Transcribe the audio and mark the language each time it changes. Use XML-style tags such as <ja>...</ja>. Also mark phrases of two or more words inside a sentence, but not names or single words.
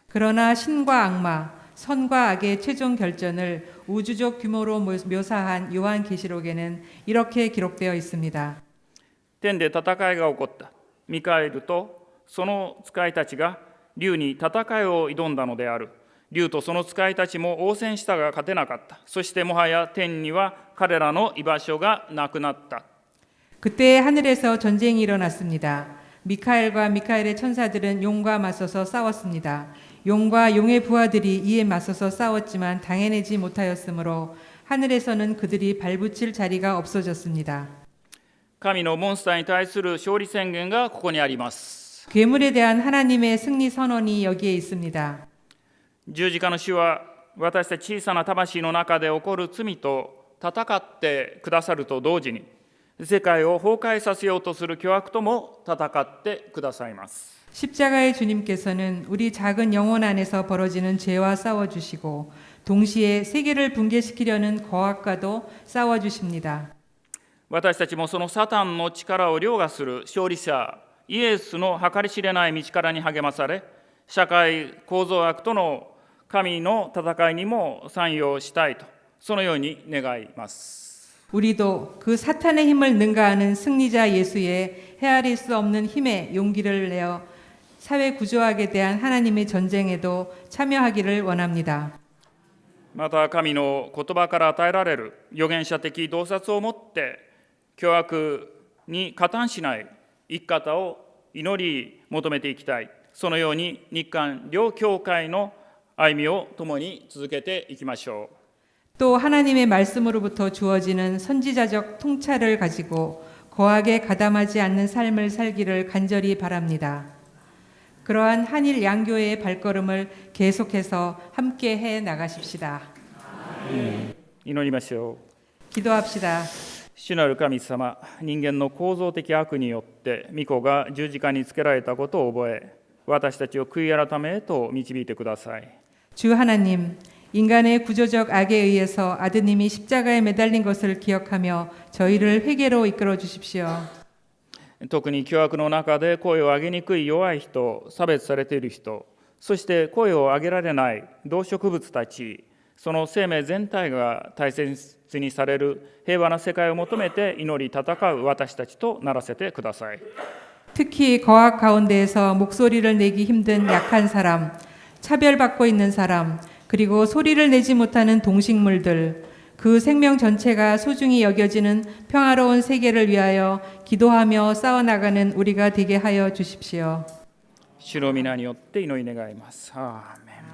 <ko>그러나 신과 악마, 선과 악의 최종 결전을 우주적 규모로 묘사한 요한계시록에는 이렇게 기록되어 있습니다.</ko> <ja>天で戦いが起こった。ミカエルとその使いたちが竜に戦いを挑んだのである。竜とその使いたちも応戦したが勝てなかった。そしてもはや天には彼らの居場所がなくなった。</ja> <ko>그때 하늘에서 전쟁이 일어났습니다. 미카엘과 미카엘의 천사들은 용과 맞서서 싸웠습니다. 용과 용의 부하들이 이에 맞서서 싸웠지만 당해내지 못하였으므로 하늘에서는 그들이 발붙일 자리가 없어졌습니다.</ko> <ja>神のモンスターに対する勝利宣言がここにあります。</ja> <ko>괴물에 대한 하나님의 승리 선언이 여기에 있습니다.</ko> <ja>十字架の死は私たち小さな魂の中で起こる罪と戦ってくださると同時に、世界を崩壊させようとする巨悪とも戦ってくださいます。</ja> <ko>십자가의 주님께서는 우리 작은 영혼 안에서 벌어지는 죄와 싸워주시고 동시에 세계를 붕괴시키려는 거악과도 싸워주십니다.</ko> <ja>私たちもそのサタンの力を凌駕する勝利者イエスの計り知れない道からに励まされ、社会構造悪との神の戦いにも参与したいと、そのように願います。</ja> <ko>우리도 그 사탄의 힘을 능가하는 승리자 예수의 헤아릴 수 없는 힘에 용기를 내어 사회 구조학에 대한 하나님의 전쟁에도 참여하기를 원합니다.</ko> <ja>また神の言葉から与えられる預言者的洞察をもって巨悪に加担しない生き方を祈り求めていきたい。そのように日韓両教会の歩みを共に続けていきましょう。</ja> <ko>또 하나님의 말씀으로부터 주어지는 선지자적 통찰을 가지고 거하게 가담하지 않는 삶을 살기를 간절히 바랍니다. 그러한 한일 양교회의 발걸음을 계속해서 함께 해 나가십시다.</ko> <ja>祈りましょう。</ja> <ko>기도합시다.</ko> <ja>主なる神様、人間の構造的悪によって御子が十字架につけられたことを覚え、私たちを悔い改めへと導いてください。</ja> <ko>주 하나님, 인간의 구조적 악에 의해서 아드님이 십자가에 매달린 것을 기억하며 저희를 회개로 이끌어 주십시오.</ko> <ja>特に巨悪の中で声を上げにくい弱い人、差別されている人、そして声を上げられない動植物たち、その生命全体が大切にされる平和な世界を求めて祈り戦う私たちとならせてください。</ja> <ko>특히 거악 가운데에서 목소리를 내기 힘든 약한 사람, 차별받고 있는 사람, 그리고 소리를 내지 못하는 동식물들, 그 생명 전체가 소중히 여겨지는 평화로운 세계를 위하여 기도하며 싸워나가는 우리가 되게 하여 주십시오.</ko> <ja>主の皆によって祈り願います。アーメン。</ja>